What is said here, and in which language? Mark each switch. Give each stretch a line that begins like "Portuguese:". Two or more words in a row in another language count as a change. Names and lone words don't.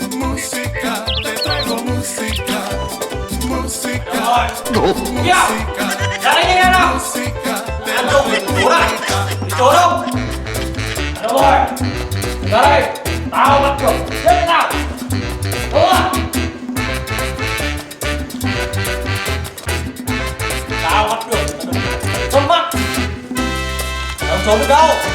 Spanish: Música, te traigo música. Música. Música. Música, te traigo música.
Vietnamese: Chỗ đâu? Đâu rồi? Ra đây. Tao bắt được. Chết nào. Đúng không? Tao bắt được. Trốn mắt. Không trốn được đâu.